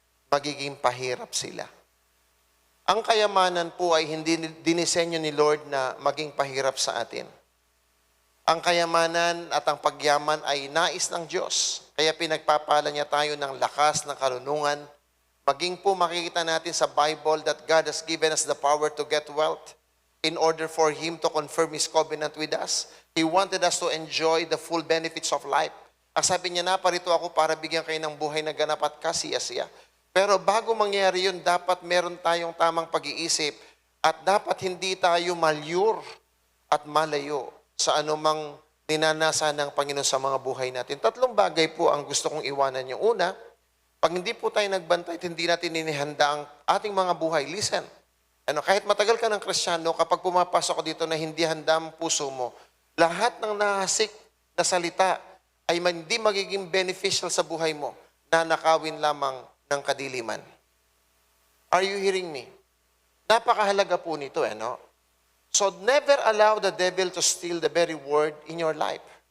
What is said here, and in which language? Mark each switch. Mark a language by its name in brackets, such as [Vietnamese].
[Filipino] Magiging pahirap sila. Ang kayamanan po ay hindi dinisenyo ni Lord na maging pahirap sa atin. Ang kayamanan at ang pagyaman ay nais ng Diyos. Kaya pinagpapala niya tayo ng lakas, ng karunungan. Maging po makikita natin sa [English] Bible that God has given us the power to get wealth in order for Him to confirm His covenant with us. He wanted us to enjoy the full benefits of life. [Filipino] Ang sabi niya, naparito ako para bigyan kayo ng buhay na ganap at kasiyasiya. Pero bago mangyari yun, dapat meron tayong tamang pag-iisip at dapat hindi tayo malyur at malayo sa anumang ninanasa ng Panginoon sa mga buhay natin. Tatlong bagay po ang gusto kong iwanan. Yung una, pag hindi po tayo nagbantay at hindi natin inihanda ang ating mga buhay, [English] listen, [Filipino] kahit matagal ka ng Kristiyano, kapag pumapasok ko dito na hindi handa ang puso mo, lahat ng nahasik na salita ay hindi magiging beneficial sa buhay mo, na nakawin lamang ng kadiliman. [English] Are you hearing me? [Filipino] Napakahalaga po nito, [English] So never allow the devil to steal the very word in your life.